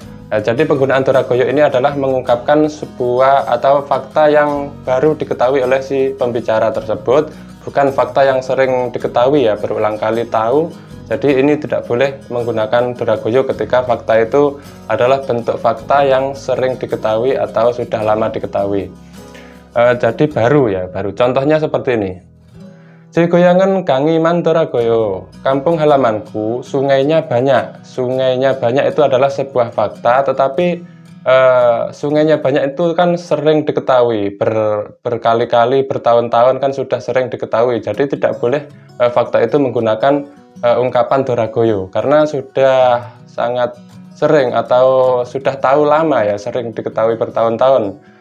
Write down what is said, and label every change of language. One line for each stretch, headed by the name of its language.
Indonesian: Jadi penggunaan doragoyo ini adalah mengungkapkan sebuah atau fakta yang baru diketahui oleh si pembicara tersebut, bukan fakta yang sering diketahui ya, berulang kali tahu. Jadi ini tidak boleh menggunakan doragoyo ketika fakta itu adalah bentuk fakta yang sering diketahui atau sudah lama diketahui. Jadi baru. Contohnya seperti ini.
Korean: 제 고향은 강이 많더라고요.
Indonesian: Kampung halamanku sungainya banyak. Sungainya banyak itu adalah sebuah fakta, tetapi sungainya banyak itu kan sering diketahui, berkali-kali, bertahun-tahun kan sudah sering diketahui. Jadi tidak boleh fakta itu menggunakan ungkapan doragoyo, karena sudah sangat sering atau sudah tahu lama ya, sering diketahui bertahun-tahun.